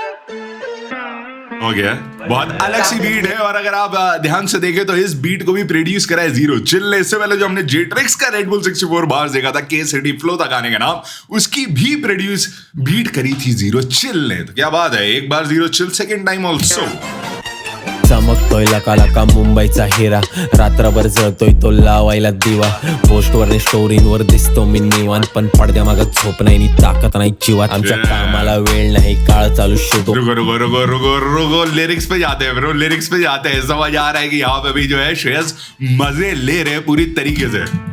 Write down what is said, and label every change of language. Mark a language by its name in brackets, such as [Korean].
[Hindi] हो गया, बहुत अलग सी बीट है। और अगर आप ध्यान से देखें तो इस बीट को भी प्रोड्यूस करा है जीरो चिल ने। इससे पहले जो हमने जेट्रिक्स का रेड बुल 64 बार्स देखा था, के सिटी फ्लो था गाने का नाम, उसकी भी प्रोड्यूस बीट करी थी जीरो चिल ने। तो क्या बात है, एक बार zero chill, second time also. [Marathi] चमकतोय लका लका मुंबईचा हिरा, रात्रभर जळतोय तो लावायला दिवा, पोस्टवर स्टोरींवर दिसतो मी निवांत, पण पडद्यामागं झोप नाही नी ताकद नाही जीवात, आमच्या कामाला वेळ नाही, काळ चालू शुद्ध। [Hindi] रुको रुको रुको रुको रुको, लिरिक्स पे जाते हैं ब्रो, लिरिक्स पे जाते हैं। समझ आ रहा है कि यहाँ पे भी जो है श्रेयस मजे ले रहे हैं पूरी तरीके से।